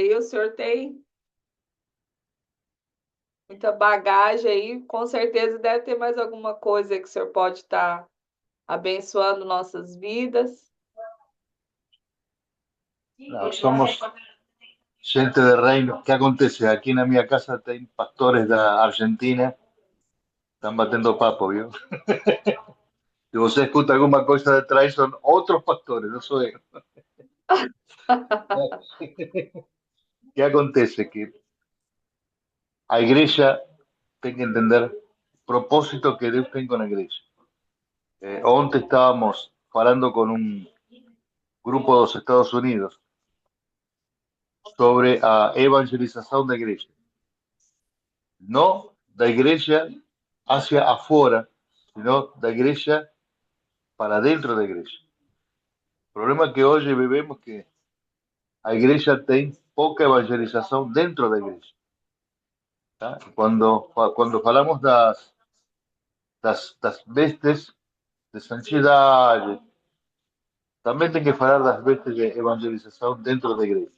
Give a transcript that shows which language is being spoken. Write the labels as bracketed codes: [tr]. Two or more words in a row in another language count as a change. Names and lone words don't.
[pt] O senhor tem muita bagagem aí, com certeza deve ter mais alguma coisa que o senhor pode estar abençoando nossas vidas. [es] No, somos gente de reino. ¿Qué acontece? Aquí en mi casa hay pastores de Argentina, están [pt] batendo papo, [es] ¿vio? [pt] Si você escuta alguma coisa de trás, [es] son otros pastores, no soy yo. ¿Qué acontece? [pt] Que a igreja tem que entender o propósito que Deus tem com a igreja. [es] Ontem estábamos falando con un grupo de los Estados Unidos [pt] sobre a evangelização da igreja. Não da igreja [es] hacia afuera, sino [pt] da igreja para dentro da igreja. O problema é que hoje vivemos que a igreja tem pouca evangelização dentro da igreja. Tá? Quando falamos das vestes de santidade, também tem que falar das vestes de evangelização dentro da igreja.